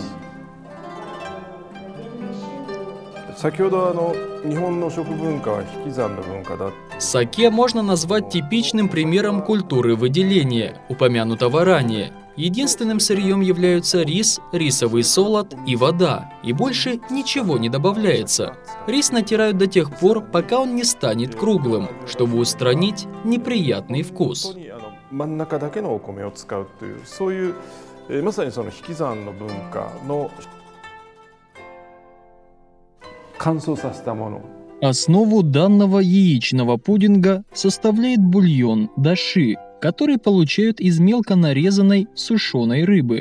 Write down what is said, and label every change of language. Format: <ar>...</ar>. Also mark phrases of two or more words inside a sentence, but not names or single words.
<ja>先ほど日本の食文化は引き算の文化だ。</ja> <ru>Саке можно назвать типичным примером культуры выделения, упомянутого ранее. Единственным сырьем являются рис, рисовый солод и вода, и больше ничего не добавляется. Рис натирают до тех пор, пока он не станет круглым, чтобы устранить неприятный вкус.</ru> <ja>真ん中だけのお米を使うという、そういうまさにその引き算の文化の乾燥させたもの。</ja> <ru>Основу данного яичного пудинга составляет бульон даши, который получают из мелко нарезанной сушеной рыбы.</ru>